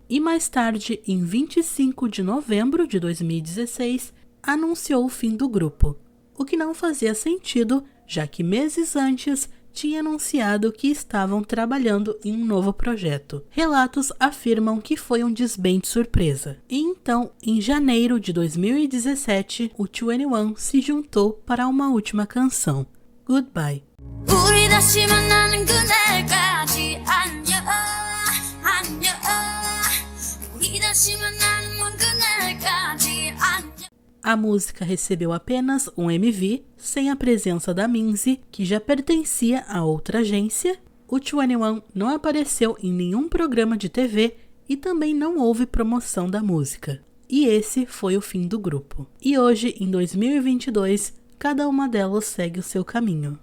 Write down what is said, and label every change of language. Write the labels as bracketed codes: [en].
[pt] E mais tarde, em 25 de novembro de 2016, anunciou o fim do grupo, o que não fazia sentido, já que meses antes tinha anunciado que estavam trabalhando em um novo projeto. Relatos afirmam que foi um desbande surpresa. E então, em janeiro de 2017, o 2NE1 se juntou para uma última canção, Goodbye. [ko] 우리 다시 만나는 그날까지 안녕 안녕 우리 다시 만나는 먼 그날까지 안녕. [pt] A música recebeu apenas um MV, sem a presença da Minzy, que já pertencia a outra agência. O 2NE1 não apareceu em nenhum programa de TV e também não houve promoção da música. E esse foi o fim do grupo. E hoje, em 2022, cada uma delas segue o seu caminho.